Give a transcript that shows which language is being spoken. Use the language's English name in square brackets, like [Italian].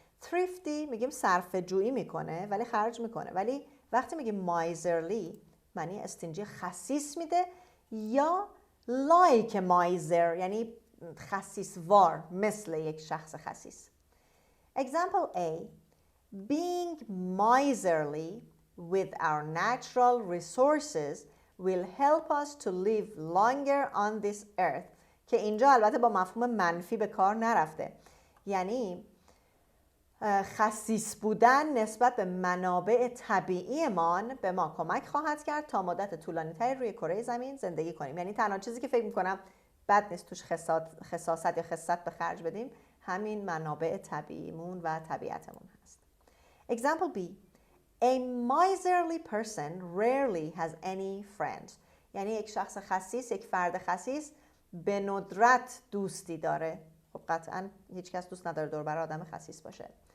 [Persian] thrifty میگیم صرفه جویی میکنه ولی خرج میکنه، ولی وقتی میگیم miserly معنی stingy خسیس میده، یا [English] like miser [Persian] یعنی خسیسوار، مثل یک شخص خسیس. [English] Example A. Being miserly with our natural resources will help us to live longer on this earth. [Persian] که اینجا البته با مفهوم منفی به کار نرفته، یعنی خسیس بودن نسبت به منابع طبیعیمان به ما کمک خواهد کرد تا مدت طولانی تری روی کره زمین زندگی کنیم. یعنی تنها چیزی که فکر میکنم بد نیست توش خساست یا خست به خرج بدیم همین منابع طبیعیمون و طبیعتمون هست. [English] Example B. A miserly person rarely has any friends. [Persian] یعنی یک شخص خسیس، یک فرد خسیس به ندرت دوستی داره. خب قطعاً هیچ کس دوست نداره دور برای آدم خسیس باشه.